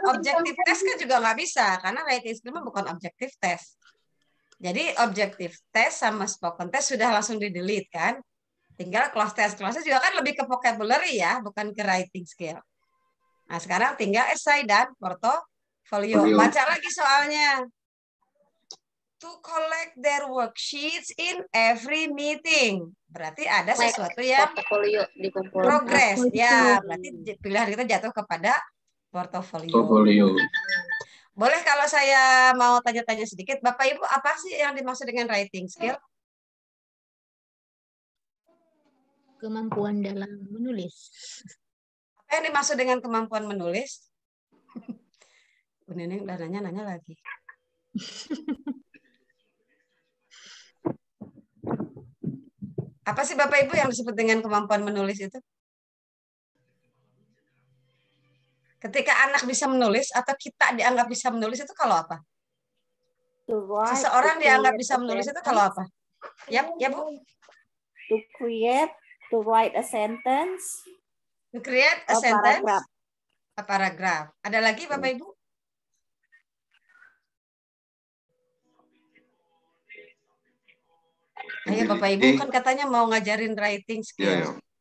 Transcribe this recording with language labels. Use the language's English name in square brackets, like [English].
[Indonesian] Objective test kan juga nggak bisa karena writing skill bukan objective test. Jadi objective test sama spoken test sudah langsung di-delete kan. Tinggal cross test juga kan lebih ke vocabulary ya, bukan ke writing skill. Nah, sekarang tinggal essay dan portfolio. Baca lagi soalnya. [English] To collect their worksheets in every meeting. [Indonesian] Berarti ada sesuatu yang portfolio dikumpulkan. progress. Ya, berarti pilihan kita jatuh kepada portfolio. Boleh kalau saya mau tanya-tanya sedikit, Bapak Ibu, apa sih yang dimaksud dengan writing skill? Kemampuan dalam menulis. Apa yang dimaksud dengan kemampuan menulis? Bu Neneng udah nanya lagi. Apa sih Bapak Ibu yang disebut dengan kemampuan menulis itu? Ketika anak bisa menulis atau kita dianggap bisa menulis itu kalau apa? Seseorang dianggap bisa menulis itu kalau apa? Ya Bu. [English] To create, to write a sentence. To create a sentence. A paragraph. [Indonesian] Ada lagi Bapak Ibu? Ayo Bapak Ibu kan katanya mau ngajarin writing skill.